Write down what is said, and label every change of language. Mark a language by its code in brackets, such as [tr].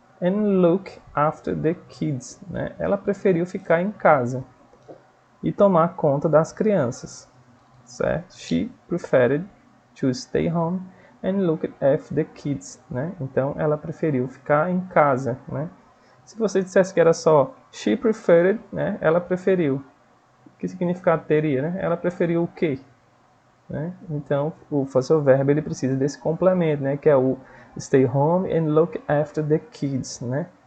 [en] and look after the kids, né? [pt] Ela preferiu ficar em casa e tomar conta das crianças, certo? [en] She preferred to stay home and look after the kids, né? [pt] Então, ela preferiu ficar em casa, né? Se você dissesse que era só [en] she preferred, [pt] né? Ela preferiu. Que significado teria, né? Ela preferiu o quê? Né? Então, o fosse verbo ele precisa desse complemento, né? Que é o [en] stay home and look after the kids, [pt] né?